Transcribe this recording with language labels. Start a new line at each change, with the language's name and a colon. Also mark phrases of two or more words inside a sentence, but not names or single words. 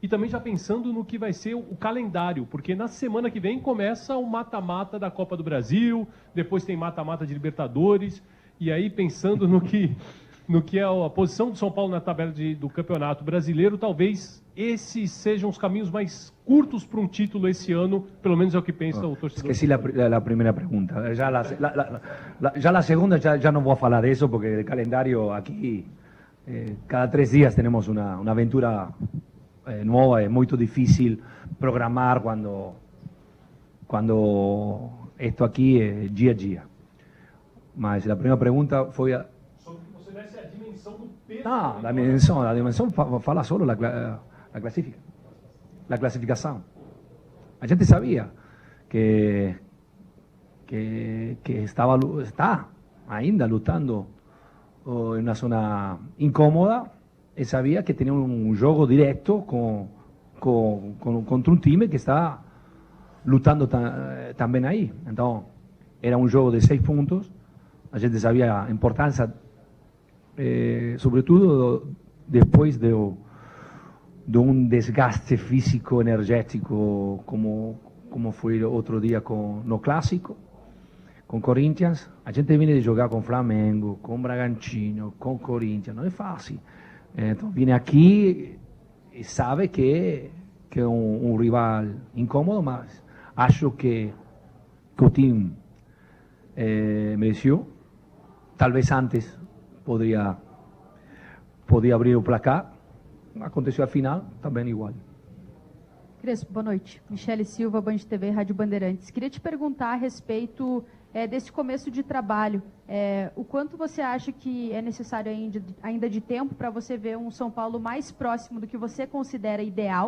Portuguese: e também já pensando no que vai ser o calendário, porque na semana que vem começa o mata-mata da Copa do Brasil, depois tem mata-mata de Libertadores, e aí pensando no que é a posição do São Paulo na tabela do Campeonato Brasileiro, talvez esses sejam os caminhos mais curtos para um título esse ano, pelo menos é o que pensa o torcedor.
Spanish: Esqueci la primera pregunta. Ya la segunda ya no voy a falar de eso, porque el calendario aquí, cada 3 días tenemos una aventura nueva, es muy difícil programar cuando esto aquí es dia a dia. Mas la primera pregunta fue... No, la dimensión fala solo la clasificación.
Portuguese: A gente
Spanish: sabía que está
Portuguese: ainda lutando
Spanish: en una zona incómoda, y sabía que tenía un juego directo contra un time que está lutando también ahí. Entonces, era un juego de 6 puntos.
Portuguese: A gente
Spanish: sabía la importancia, sobre todo después de un desgaste físico, energético, como fue otro día no Clásico, con Corinthians.
Portuguese: A gente
Spanish: viene de jugar con Flamengo, con Bragantino, con Corinthians, no es fácil. Entonces viene aquí y sabe que es un rival incómodo,
Portuguese: mas acho que o time mereció.
Spanish: Tal vez antes podía abrir
Portuguese: o placar. Aconteceu a final, também igual. Crespo, boa noite. Michele Silva, Band TV, Rádio Bandeirantes. Queria te perguntar a respeito desse começo de trabalho. O quanto você acha que é necessário ainda de tempo para você ver um São Paulo mais próximo do que você considera ideal?